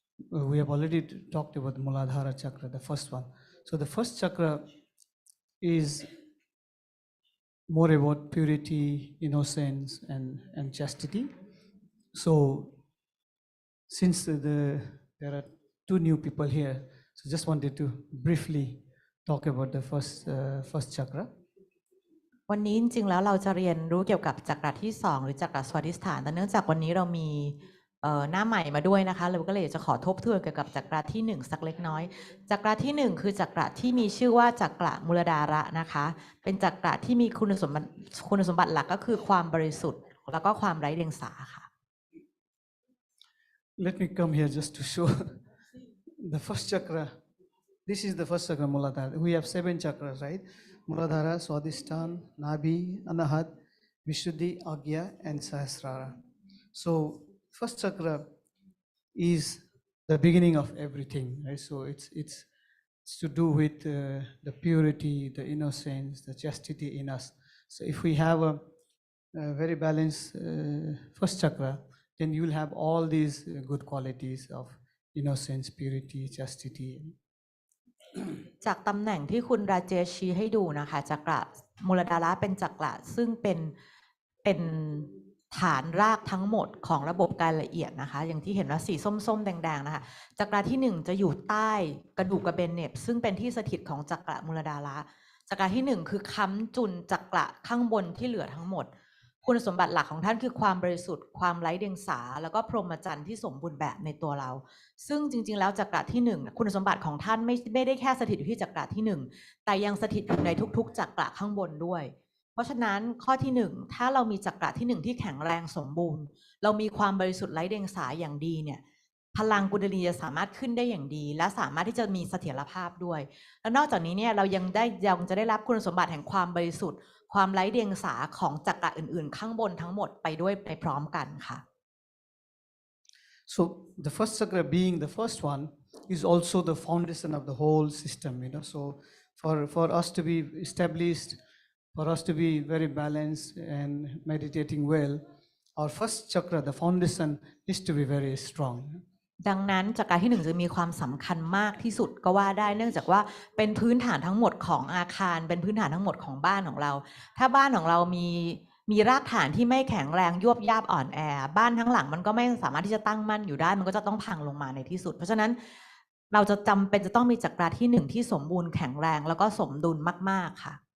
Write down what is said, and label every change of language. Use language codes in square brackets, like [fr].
[en] We have already talked about Muladhara chakra, the first one. So the first chakra is more about purity, innocence, and chastity. So since there are two new people here, so just wanted to briefly talk about the first chakra. [th] วันนี้จริงๆแล้วเราจะเรียนรู้เกี่ยวกับจักระที่2หรือจักระสวัสดิสถานแต่เนื่องจากวันนี้เรามีหน้าใหม่มาด้วยนะคะเราก็เลยจะขอทบทวนเกี่ยวกับจักระที่1สักเล็กน้อยจักระที่1คือจักระที่มีชื่อว่าจักระมูลดาระนะคะเป็นจักระที่มีคุณสมบัติหลักก็คือความบริสุทธิ์แล้วก็ความไร้เดียงสาค่ะ [en] Let me come here just to show the first chakra. This is the first chakra, Muladhara. We have 7 chakras, right? Muladhara, Swadhisthana, Nabhi, Anahat, Vishuddhi, Agya, and Sahasrara. So first chakra is the beginning of everything, right? So it's to do with the purity, the innocence, the chastity in us. So if we have a very balanced first chakra, then you will have all these good qualities of innocence, purity, chastity. [th] จากตำแหน่งที่คุณราเจชชี้ให้ดูนะคะจักระมูลดาระเป็นจักระซึ่งเป็นฐานรากทั้งหมดของระบบการละเอียดนะคะอย่างที่เห็นว่าสีส้มๆแดงๆนะคะจักระที่1จะอยู่ใต้กระดูกกระเบนเน็บซึ่งเป็นที่สถิตของจักระมูลดาระจักระที่1คือค้ำจุนจักระข้างบนที่เหลือทั้งหมด คุณสมบัติหลักของท่านคือความบริสุทธิ์ความไร้เดียงสาแล้วก็พรหมจรรย์ที่สมบูรณ์แบบในตัวเราซึ่งจริงๆแล้วจักระที่1คุณสมบัติของท่านไม่ได้แค่สถิตอยู่ที่จักระที่1แต่ยังสถิตอยู่ในทุกๆจักระข้างบนด้วยเพราะฉะนั้นข้อที่1ถ้าเรามีจักระที่1ที่แข็งแรงสมบูรณ์เรามีความบริสุทธิ์ไร้เดียงสาอย่างดีเนี่ย พลังกุณลินีจะสามารถขึ้นได้อย่างดีและสามารถที่จะมีเสถียรภาพด้วยและนอกจากนี้เนี่ยเรายังจะได้รับคุณสมบัติแห่งความบริสุทธิ์ความไร้เดียงสาของจักระอื่นๆข้างบนทั้งหมดไปด้วยไปพร้อมกันค่ะ [en] So the first chakra being the first one is also the foundation of the whole system, So for us to be established, for us to be very balanced and meditating well, our first chakra, the foundation, needs to be very strong. [th] ดังนั้นจักระที่1จะมีความสำคัญมากที่สุดก็ว่าได้เนื่องจากว่าเป็นพื้นฐานทั้งหมดของอาคารเป็นพื้นฐานทั้งหมดของบ้านของเราถ้าบ้านของเรามีรากฐานที่ไม่แข็งแรงยวบยาบอ่อนแอบ้านทั้งหลังมันก็ไม่สามารถที่จะตั้งมั่นอยู่ได้มันก็จะต้องพังลงมาในที่สุดเพราะฉะนั้นเราจะจำเป็นจะต้องมีจักระที่1ที่สมบูรณ์แข็งแรงแล้วก็สมดุลมากๆค่ะ